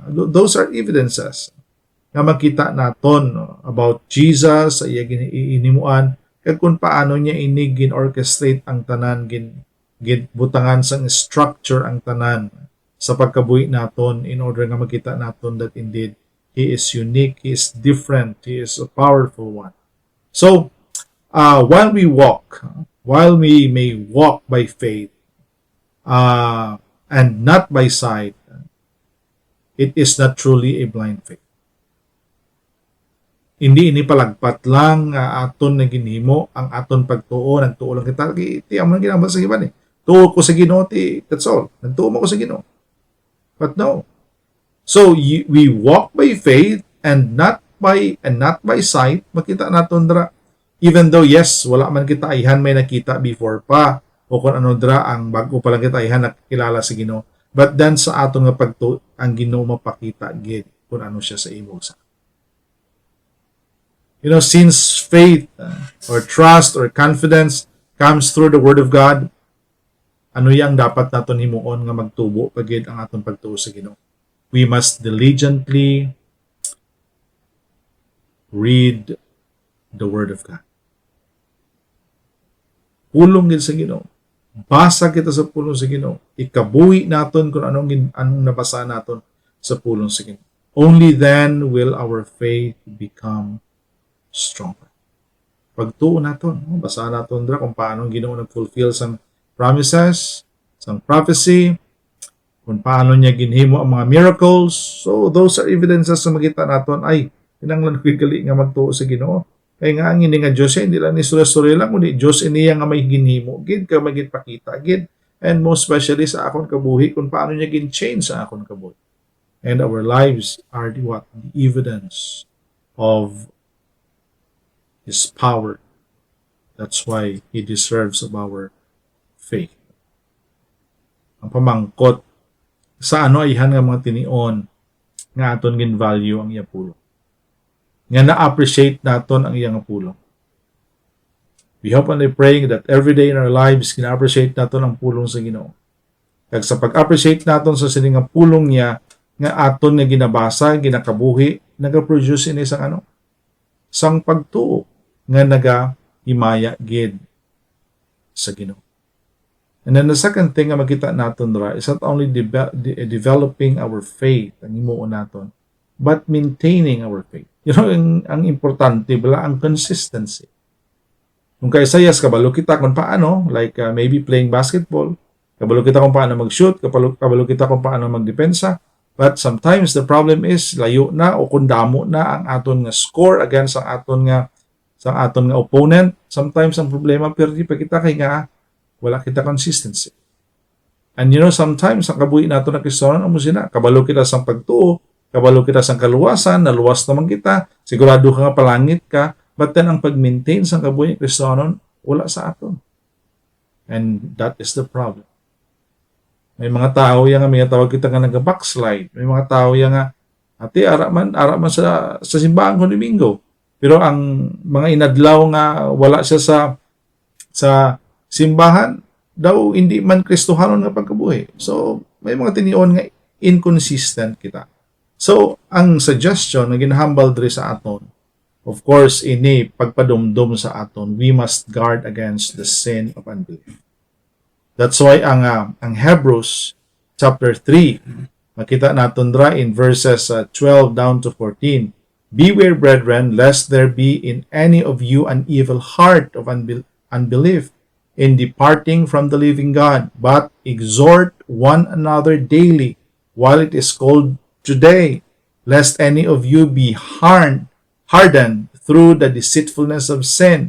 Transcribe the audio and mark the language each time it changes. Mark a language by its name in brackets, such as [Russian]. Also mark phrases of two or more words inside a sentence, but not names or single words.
[English] Those are evidences [Hiligaynon] nga makita naton about Jesus sa iya ginimuan kag kung paano niya inigin orchestrate ang tanan gin butangan sang structure ang tanan sa pagkabuhi naton [English] in order [Hiligaynon] nga makita naton [English] that indeed He is unique. He is different. He is a powerful one. So, while we may walk by faith and not by sight, it is not truly a blind faith. [Hiligaynon] Hindi ini palagpat lang aton na ginhimo ang aton pagtuo, nagtuo lang kita, iti amo ginaba sa iban eh. Tuo ko sa Ginoo ti, [English] that's all. [Hiligaynon] Nagtuo mo ko sa Ginoo. [English] But no. So we walk by faith and not by sight. [Hiligaynon] Makita naton dra, [English] even though yes, [Hiligaynon] wala man kita ayhan may nakita before pa, o kung ano dra ang bago pa lang kita ayhan nakilala sa Ginoo. [English] But then [Hiligaynon] sa aton nga pagtuo ang Ginoo mapakita gid kung ano siya sa imo sa. [English] You know, since faith or trust or confidence comes through the Word of God, [Hiligaynon] ano yang dapat naton himuon nga magtubo pagid ang aton pagtuo sa Ginoo? [English] We must diligently read the Word of God. [Hiligaynon] Pulong gid sa Ginoo. Basa kita sa pulong sa Ginoo. Ikabuhi naton kung anong nabasa naton sa pulong sa Ginoo. [English] Only then will our faith become stronger. [Hiligaynon] Pagtuo naton, basa naton dra kung paano Ginoo nag-fulfill sang promises, sang prophecy, kung paano niya ginhimo ang mga miracles. [English] So those are evidences [Hiligaynon] sa makita naton ay kinahanglan gali nga magtuo sa Ginoo. Kay nga ang ini nga Dios hindi lang ni sura-sura lang kundi Dios iniya nga may ginhimo gid ka magit pakita gid, [English] and most especially [Hiligaynon] sa akon kabuhi kung paano niya gin-change sa akon kabuhi. [English] And our lives are the evidence of His power. That's why He deserves of our faith. [Hiligaynon] Ang pamangkot, sa ano ayhan nga mga tinion nga aton gin value ang iya pulong. Nga na-appreciate naton ang iya nga pulong. [English] We hope and I pray that every day in our lives [Hiligaynon] gina-appreciate naton ang pulong sa Ginoo. Kag sa pag-appreciate naton sa sining nga pulong niya nga aton nga ginabasa, ginakabuhi, naga-produce ini sang pagtuo nga naga-himaya gid sa Ginoo. [English] And then the second thing [Hiligaynon] nga makita naton dra [English] is not only developing our faith [Hiligaynon] ang himuon naton, [English] but maintaining our faith. You know, [Hiligaynon] ang importante bala ang consistency. Kung kay sayas kabalo kita kung paano, [English] like maybe playing basketball, [Hiligaynon] kabalo kita kung paano mag-shoot, kabalo kita kung paano magdepensa, [English] but sometimes the problem is [Hiligaynon] layo na o kung damo na ang aton nga score against ang aton nga opponent. Sometimes ang problema perdi pa kita kay nga wala kita consistency. [English] And you know, sometimes [Hiligaynon] ang kabuhi nato na Kristohanon amo sina, kabalo kita sang pagtuo, kabalo kita sang kaluwasan, naluwas naman kita, sigurado ka nga palangit ka, [English] but then [Hiligaynon] ang pag-maintain sang kabuhi ni Kristohanon wala sa aton. [English] And that is the problem. [Hiligaynon] May mga tao yang may tawag kita nga nag-backslide. May mga tao yang ati araman sa simbahan ko Domingo. Pero ang mga inadlaw nga wala siya sa simbahan, daw hindi man Kristohanon nga pagkabuhi. So, may mga tinion nga inconsistent kita. So, ang suggestion na ginahambal diri sa aton, [English] of course, [Hiligaynon] ini pagpadumdum sa aton, [English] we must guard against the sin of unbelief. That's why [Hiligaynon] ang Hebrews chapter 3, makita naton dra [English] in verses 12 down to 14. Beware, brethren, lest there be in any of you an evil heart of unbelief in departing from the living God, but exhort one another daily while it is called today, lest any of you be hardened through the deceitfulness of sin.